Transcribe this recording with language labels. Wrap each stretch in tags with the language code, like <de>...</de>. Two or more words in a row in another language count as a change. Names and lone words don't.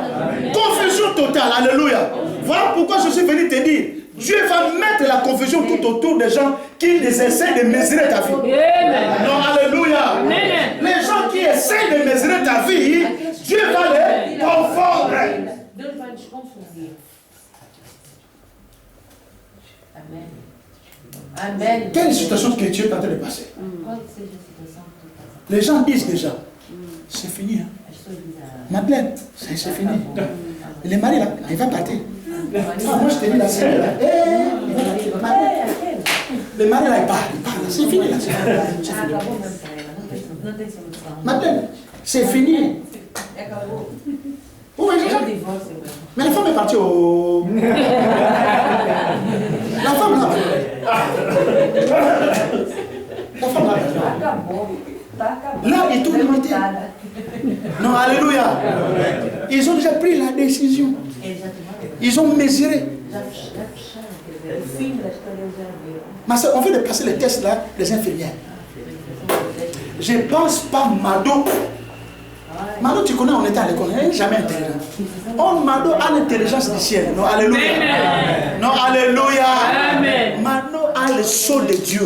<fr>Confusion totale. Alléluia. Voilà pourquoi je suis venu te dire. Dieu va mettre la confusion tout autour des gens qui essaient de mesurer ta vie. Amen. Non, alléluia. Amen. Les gens qui essaient de mesurer ta vie, Dieu va les confondre.</fr> <pt>Deus vai nos confundir.</pt> <fr>Amen. Amen. Quelle situation que tu es en train de passer?</fr> <pt>Qual que seja a situação que tu estás a</pt> <fr>Les gens disent déjà, c'est fini. Hein.</fr> <pt>As pessoas dizem,</pt> <fr>Madeleine, c'est fini. Le mari, là, il va partir. Ah, moi, je te dis là, c'est là. Le mari, là, il part. C'est fini, là.</fr> <pt>acabou mesmo para ela, não tem solução.</pt> <fr>Madeleine, c'est fini.</fr> <pt>Acabou.</pt> <fr>Oui,</fr> <pt>É um divórcio mesmo.</pt> <fr>mais la femme est partie au... La femme, là. La femme, là.</fr> <pt>Acabou. Tá acabando.</pt> <fr>Là, ils tournent le Non, alléluia. Ils ont déjà pris la décision.</fr> <pt>Eles já tomaram.</pt> <fr>Ils ont mesuré.</fr> <pt>Já fecharam, quer dizer, o fim da história eles já viram.</pt> <fr>Ma soeur, on vient de passer les tests là, les infirmières. Je ne pense pas Mado. Mado, tu connais, on était à l'école, elle n'est jamais intelligent. Oh, Mado a l'intelligence du ciel. Non, alléluia. Amen. Non, alléluia. Amen. Mado a le sceau de Dieu.</fr>